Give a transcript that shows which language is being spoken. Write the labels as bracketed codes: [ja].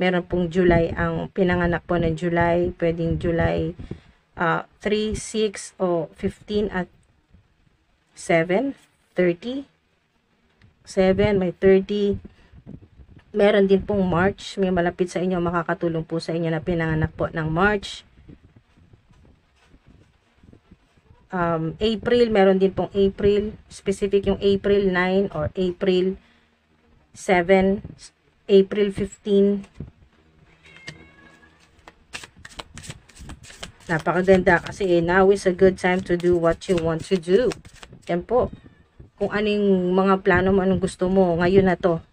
[tl] Meron pong July, ang pinanganak po ng July, pwedeng July 3, 6, o 15 at 7, 30. 7, may 30. Meron din pong March, may malapit sa inyo, makakatulong po sa inyo na pinanganak po ng March. April, meron din pong April, specific yung April 9 or April 7, April 15. Napakaganda kasi [en] now is a good time to do what you want to do. [tl] Yan po. Kung anong mga plano mo, anong gusto mo, ngayon na to.